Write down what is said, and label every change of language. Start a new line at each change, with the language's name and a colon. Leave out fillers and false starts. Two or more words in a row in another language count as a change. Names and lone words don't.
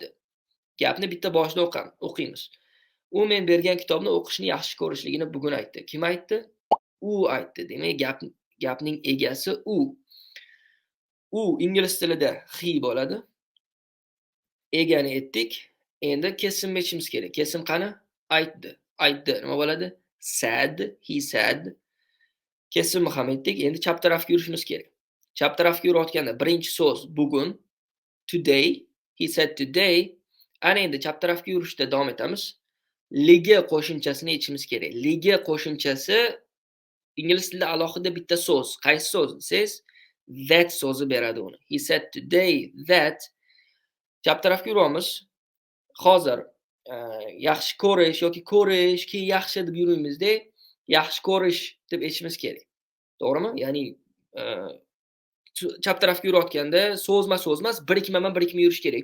Uzbek: Gapni bitta boshida o'qiymiz. U men bergan kitobni o'qishni yaxshi ko'rishligini bugun aytdi. Kim aytdi? U aytdi. Demak, gapning egasi u. U ingliz tilida he bo'ladi. Egani aytdik. Endi kesimni aytishimiz kerak. Kesim qani? Aytdi. Aytdi. Nima bo'ladi?
English: Said, he said.
Uzbek: Kesimni ham aytdik. Endi chap tarafga yurishimiz kerak. Chap tarafga yurayotganda birinchi so'z bugun,
English: today, he said today.
Uzbek: Ana endi chap tarafga yurishda davom etamiz. Ligi qo'shimchasini aytishimiz kerak. Ligi qo'shimchasi ingliz tilida alohida bitta so'z. Qaysi so'z desangiz, that so'zi beradi uni.
English: He said today that.
Uzbek: Chap tarafga yuramiz. Hozir yaxshi ko'rish yoki ko'rish, keyin yaxshi deb yurymizda, yaxshi ko'rish deb aytishimiz kerak. To'g'rimi? Ya'ni chap tarafga yurayotganda so'zma-so'z emas, birikma yurish kerak.